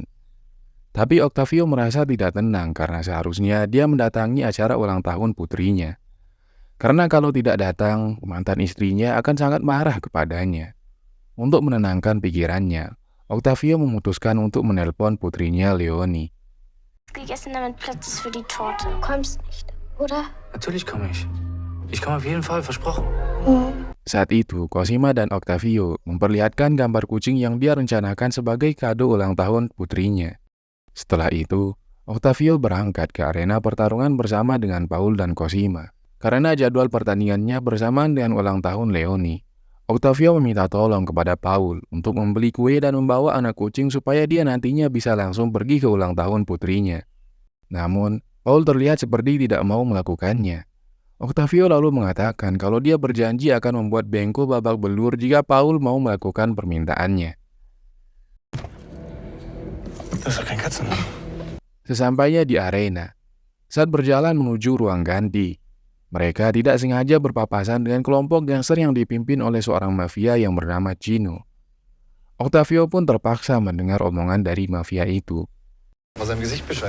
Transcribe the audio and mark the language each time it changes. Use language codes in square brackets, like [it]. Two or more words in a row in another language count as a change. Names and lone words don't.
[id] Tapi Octavio merasa tidak tenang karena seharusnya dia mendatangi acara ulang tahun putrinya. Karena kalau tidak datang, mantan istrinya akan sangat marah kepadanya. Untuk menenangkan pikirannya, Octavio memutuskan untuk menelpon putrinya Leonie. [de] Gegessen, damit Platz ist für die Torte. Du kommst nicht, oder? Natürlich komme ich. Ich komme auf jeden Fall, versprochen. [id] Saat itu, Cosima dan Octavio memperlihatkan gambar kucing yang dia rencanakan sebagai kado ulang tahun putrinya. Setelah itu, Octavio berangkat ke arena pertarungan bersama dengan Paul dan Cosima. Karena jadwal pertandingannya bersamaan dengan ulang tahun Leonie, Octavio meminta tolong kepada Paul untuk membeli kue dan membawa anak kucing supaya dia nantinya bisa langsung pergi ke ulang tahun putrinya. Namun, Paul terlihat seperti tidak mau melakukannya. Octavio lalu mengatakan kalau dia berjanji akan membuat Benko babak belur jika Paul mau melakukan permintaannya. [de] Das ist doch kein Katzenladen. [id] Sesampainya di arena, saat berjalan menuju ruang ganti, mereka tidak sengaja berpapasan dengan kelompok gangster yang dipimpin oleh seorang mafia yang bernama Chino. Octavio pun terpaksa mendengar omongan dari mafia itu. [de] Aus seinem Gesicht Bescheid.